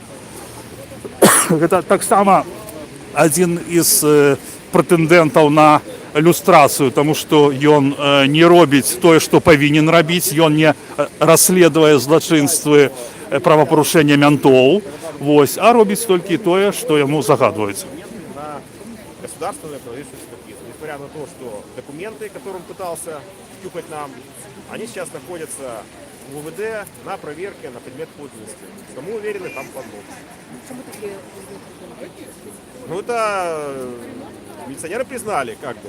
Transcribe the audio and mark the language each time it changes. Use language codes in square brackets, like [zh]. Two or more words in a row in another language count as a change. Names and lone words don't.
[be] Гэта таксама адзін із прэтэндэнтаў на люстрацыю, тому што ён не робіць тое, што павінен рабіць, ён не расследуе злачынствы правапарушэння ментоў, вось, а робіць толькі тое, што яму загадваюць. [ru] На государственную экологическую экспертизу. Несмотря на то, что документы, которые он пытался втюхать нам, они сейчас находятся в УВД на проверке на предмет подлинности. Что мы уверены, там подлог. Ну это милиционеры признали, как бы.